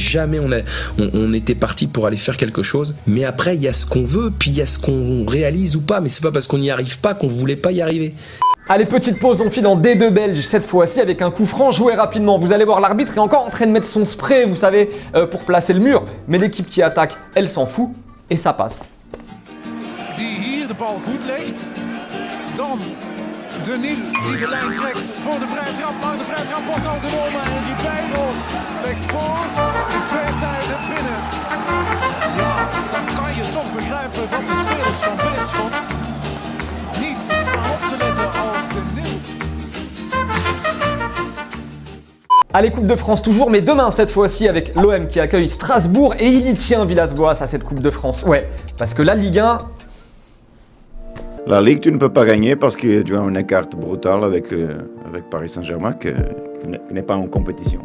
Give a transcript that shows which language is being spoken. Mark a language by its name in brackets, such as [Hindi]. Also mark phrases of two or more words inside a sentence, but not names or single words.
[French] Jamais on était parti pour aller faire quelque chose. Mais après, il y a ce qu'on veut, puis il y a ce qu'on réalise ou pas. Mais c'est pas parce qu'on n'y arrive pas qu'on voulait pas y arriver. Allez, petite pause, on file en D2 belge cette fois-ci avec un coup franc joué rapidement. Vous allez voir, l'arbitre est encore en train de mettre son spray, vous savez, pour placer le mur. Mais l'équipe qui attaque, elle s'en fout et ça passe. [Dutch] Die hier de bal goed legt. Dan de Niel die de lijn trekt voor de vrije trap. Maar de vrije trap wordt al genomen en die Bijbel legt voor. In twee tijden binnen. Ja, dan kan je toch begrijpen dat de spelers van Beerschot niet staan op te letten als de Niel. [French] Allez, Coupe de France toujours, mais demain cette fois-ci avec l'OM qui accueille Strasbourg et il y tient Villas-Boas à cette Coupe de France. Ouais, parce que la Ligue 1... La Ligue, tu ne peux pas gagner parce que tu as une carte brutale avec Paris Saint-Germain qui n'est pas en compétition.